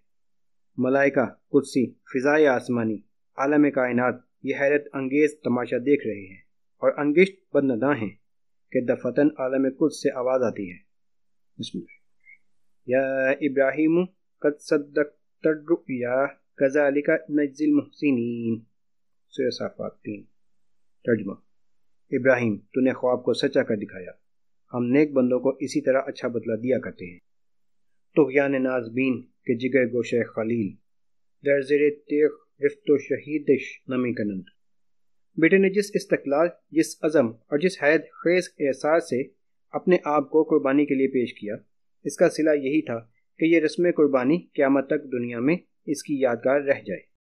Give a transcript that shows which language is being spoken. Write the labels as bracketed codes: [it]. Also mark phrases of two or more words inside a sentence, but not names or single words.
[ur] ملائکہ، قدسی، فضائے آسمانی، عالم کائنات یہ حیرت انگیز تماشا دیکھ رہے ہیں اور انگشت بدنداں ہیں کہ دفتن عالم قدس سے آواز آتی ہے، [ar] بسم اللہ، یا ابراہیم قد صدقت الرؤیا کذالک نجزی المحسنین، [ur] سورہ صافات 3۔ ترجمہ: ابراہیم تو نے خواب کو سچا کر دکھایا، ہم نیک بندوں کو اسی طرح اچھا بدلہ دیا کرتے ہیں۔ [fa] طغیان نازبین کے جگر گوشہ خلیل، در زیر تیغ رفت و شہیدش نمی کنند۔ [ur] بیٹے نے جس استقلال، جس عزم اور جس حید خیز احساس سے اپنے آپ کو قربانی کے لیے پیش کیا، اس کا صلہ یہی تھا کہ یہ رسم قربانی قیامت تک دنیا میں اس کی یادگار رہ جائے۔